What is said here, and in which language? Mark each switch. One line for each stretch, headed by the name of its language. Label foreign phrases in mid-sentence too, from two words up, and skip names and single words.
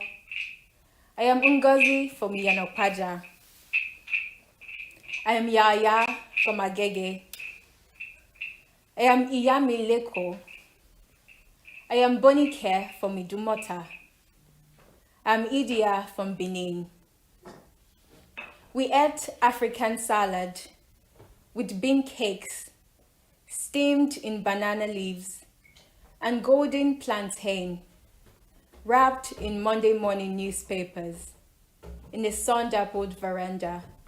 English: I am Ungozi from Yanopaja. I am Yaya from Agege. I am Iyami Leko. I am Bonike from Idumota. I am Idia from Benin. We ate African salad with bean cakes steamed in banana leaves and golden plantain wrapped in Monday morning newspapers in a sun-dappled veranda.